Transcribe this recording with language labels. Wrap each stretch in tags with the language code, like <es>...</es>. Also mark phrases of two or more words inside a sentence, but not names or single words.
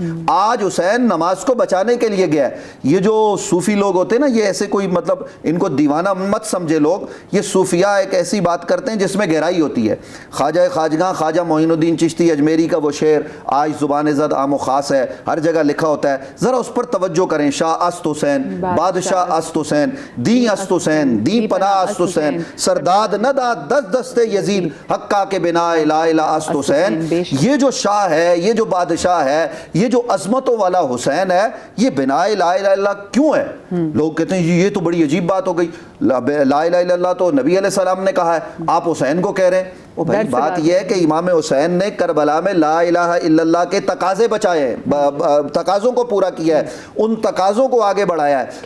<ur>آج حسین نماز کو بچانے کے لیے گیا ہے. یہ جو صوفی لوگ ہوتے ہیں نا، یہ ایسے کوئی مطلب ان کو دیوانہ مت سمجھے لوگ. یہ صوفیاء ایک ایسی بات کرتے ہیں جس میں گہرائی ہوتی ہے. خواجہ خواجگاں خواجہ معین الدین چشتی اجمیری کا وہ شعر آج زبان زد عام و خاص ہے، ہر جگہ لکھا ہوتا ہے. ذرا اس پر توجہ کریں.</ur> <fa>شاہ است حسین، بادشاہ است حسین، دی است حسین، دی پناہ است حسین، سرداد نداد دست دست یزید، حقا کے بنا</fa> <ar>لا الہ</ar> <fa>است حسین.</fa> <ur>یہ جو شاہ ہے، یہ جو بادشاہ ہے، یہ جو عظمتوں والا حسین ہے، یہ بنا</ur> <ar>لا الہ الا اللہ</ar> <ur>کیوں ہے؟ لوگ کہتے ہیں یہ تو بڑی عجیب بات ہو گئی،</ur> <ar>لا الہ الا اللہ</ar> <ur>تو نبی علیہ السلام نے کہا ہے، آپ حسین کو کہہ رہے ہیں. وہ بھائی بات یہ ہے کہ امام حسین نے کربلا میں</ur> <ar>لا الہ الا اللہ</ar> <ur>کے تقاضے بچائے ہیں، تقاضوں کو پورا کیا ہے، ان تقاضوں کو آگے بڑھایا ہے.</ur>